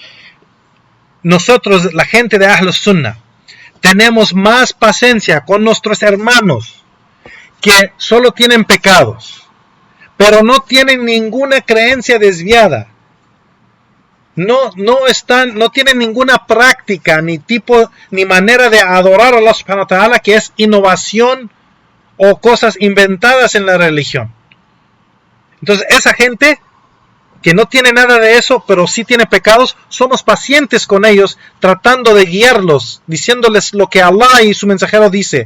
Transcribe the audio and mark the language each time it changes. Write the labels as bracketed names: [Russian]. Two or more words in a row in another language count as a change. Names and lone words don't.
[Spanish] Nosotros, la gente de [Arabic] أهل السنة, [Spanish] tenemos más paciencia con nuestros hermanos que solo tienen pecados, pero no tienen ninguna creencia desviada. No tienen ninguna práctica, ni manera de adorar a Allah [Arabic] سبحانه وتعالى, [Spanish] que es innovación o cosas inventadas en la religión. Entonces, esa gente que no tiene nada de eso, pero sí tiene pecados, somos pacientes con ellos, tratando de guiarlos, diciéndoles lo que Allah y su mensajero dice.